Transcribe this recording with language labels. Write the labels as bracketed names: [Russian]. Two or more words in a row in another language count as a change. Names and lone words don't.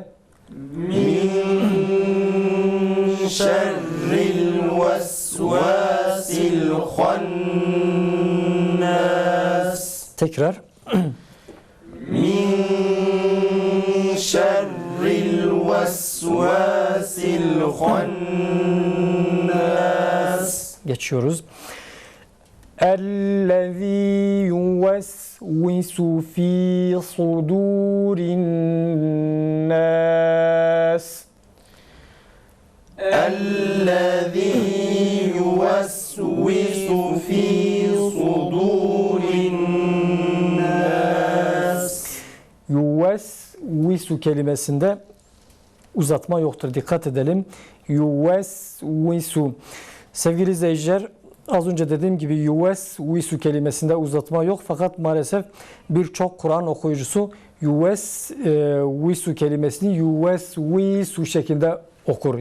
[Arabic] من شر الوسواس الخناس. [Turkish] Tekrar. [Arabic] من شر الوسواس الخناس. [Turkish] Geçiyoruz. [Arabic] اَلَّذ۪ي يُوَسْوِسُ ف۪ي صُدُورِ النَّاسِ الذي يوسوس في صدور الناس. [Turkish] Yuvesvisu kelimesinde uzatma yoktur. Dikkat edelim. Yuvesvisu. Sevgili izleyiciler, az önce dediğim gibi yuvesvisu kelimesinde uzatma yok. Fakat maalesef birçok Kur'an okuyucusu yuvesvisu kelimesini yuvesvisu şeklinde okur.